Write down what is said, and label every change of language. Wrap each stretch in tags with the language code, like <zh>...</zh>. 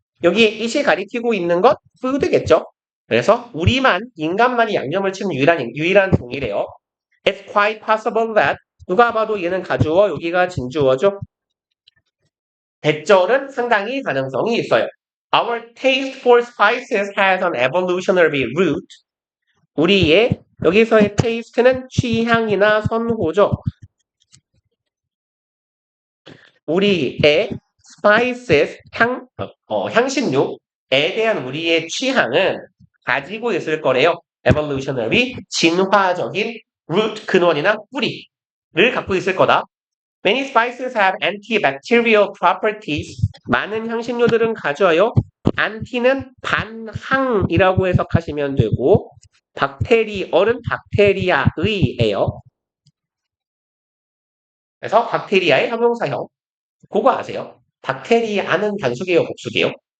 <ko>여기 이시 가리키고 있는 것 food겠죠. 그래서 인간만이 양념을 치는 유일한 동이래요.</ko> <en>It's quite possible that</en> <ko>누가 봐도 얘는 가주어 여기가 진주어죠. 대절은 상당히 가능성이 있어요.</ko> <en>Our taste for spices has an evolutionary root.</en> <ko>우리의 여기서의 taste는 취향이나 선호죠. 우리의 spices, 향신료에 대한 우리의 취향은 가지고 있을 거래요. evolutionary, 진화적인 root, 근원이나 뿌리를 갖고 있을 거다.</ko> <en>Many spices have antibacterial properties.</en> <ko>많은 향신료들은 가져요. anti는 반항이라고 해석하시면 되고, 박테리얼은 박테리아의예요. 그래서 박테리아의 형용사형. 그거 아세요? 박테리아는 단수개요, 복수개요?</ko>